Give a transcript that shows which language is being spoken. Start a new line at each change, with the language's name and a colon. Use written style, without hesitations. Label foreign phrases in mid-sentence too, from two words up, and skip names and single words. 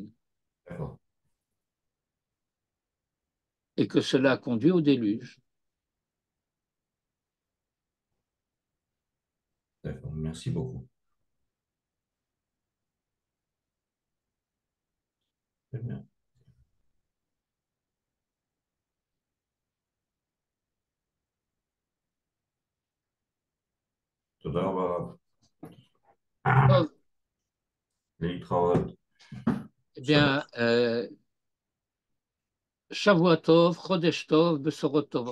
French: D'accord. et que cela a conduit au déluge. D'accord. Merci beaucoup. Très bien.
Hebrew: תודה רבה.
French: Oh,
Hebrew: להתראות.
French: eh bien,
Hebrew: שבוע טוב, חודש טוב, בשורות טובות.